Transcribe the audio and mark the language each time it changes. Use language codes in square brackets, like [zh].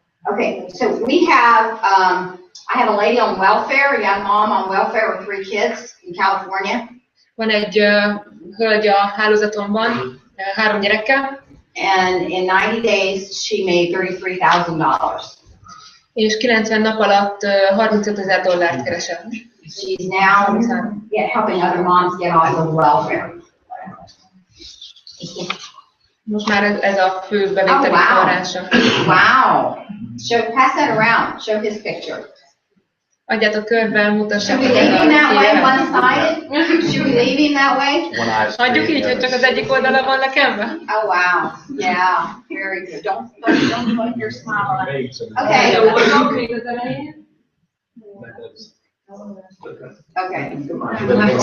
[en] Okay, so we have, I have a lady on welfare, a young mom on welfare with 3 kids in California. [hu] Van egy hölgy a hálózatomban, 3 gyerekkel. [en] And in 90 days, she made $33,000. [hu] És 90 nap alatt 35 ezer dollárt keresett. [en] She's now helping other moms get off of welfare. [hu] Most már ez a fő bevételi forrása. [en] Wow. Pass that around. Show his picture. [hu] Adjátok körbe, mutassák. [en] Should we leave him that way, one-sided? Should we leave him that way? [hu] Hagyjuk így, hogy csak az egyik oldala van lekembe? [en] Oh, wow. Yeah. Very good. Don't put your smile on it.